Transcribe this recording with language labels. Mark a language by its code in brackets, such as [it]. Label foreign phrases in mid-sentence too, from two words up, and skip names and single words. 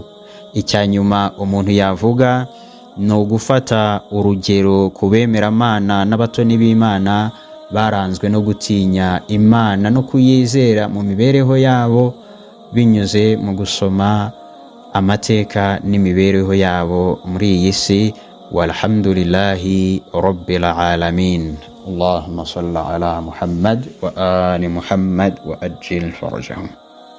[rw] Icyanyuma umuntu yavuga ni ugufata urugero ku bemeramana n'abatoni b'Imana baranzwe no gutinya Imana no kuyizera mu mibereho yabo, binyuze mu gusoma amateka n'imibereho yabo muri iyi si. [ar] والحمد لله رب العالمين. اللهم صل على محمد وآل محمد وعجل فرجهم.